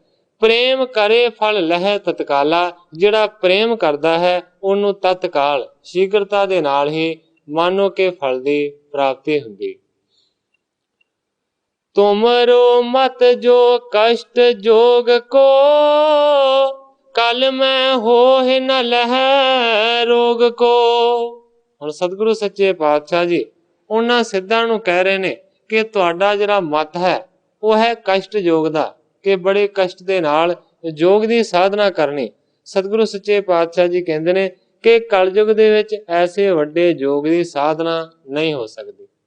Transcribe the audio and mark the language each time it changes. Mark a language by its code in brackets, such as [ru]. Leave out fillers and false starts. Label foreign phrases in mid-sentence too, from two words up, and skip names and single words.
[pa] ਪ੍ਰੇਮ ਕਰੇ ਫਲ ਲਹਿ ਤਤਕਾਲਾ, ਜਿਹੜਾ ਪ੍ਰੇਮ ਕਰਦਾ ਹੈ ਉਹਨੂੰ ਤਤਕਾਲ ਸ਼ੀਘਰਤਾ ਦੇ ਨਾਲ ਹੀ ਮਾਨੋ ਕਿ ਫਲ ਦੀ ਪ੍ਰਾਪਤੀ ਹੁੰਦੀ। [bra] ਤੁਮਰੋ ਮਤ ਜੋ ਕਸ਼ਟ ਜੋਗ ਕੋ, कल मैं होए न लहै रोग को। [pa] ਹੁਣ ਸਤਿਗੁਰੂ ਸੱਚੇ ਪਾਤਸ਼ਾਹ ਜੀ ਉਹਨਾਂ ਸਿੱਧਾਂ ਨੂੰ ਕਹਿ ਰਹੇ ਨੇ ਕਿ ਤੁਹਾਡਾ ਜਿਹੜਾ ਮਤ ਹੈ ਉਹ ਹੈ ਕਸ਼ਟ ਯੋਗ ਦਾ, ਕਿ ਬੜੇ ਕਸ਼ਟ ਦੇ ਨਾਲ ਯੋਗ ਦੀ ਸਾਧਨਾ ਕਰਨੀ। ਸਤਿਗੁਰੂ ਸੱਚੇ ਪਾਤਸ਼ਾਹ ਜੀ ਕਹਿੰਦੇ ਨੇ ਕਿ ਕਲਯੁਗ ਦੇ ਵਿੱਚ ਐਸੇ ਵੱਡੇ ਯੋਗ ਦੀ ਸਾਧਨਾ ਨਹੀਂ ਹੋ ਸਕਦੀ।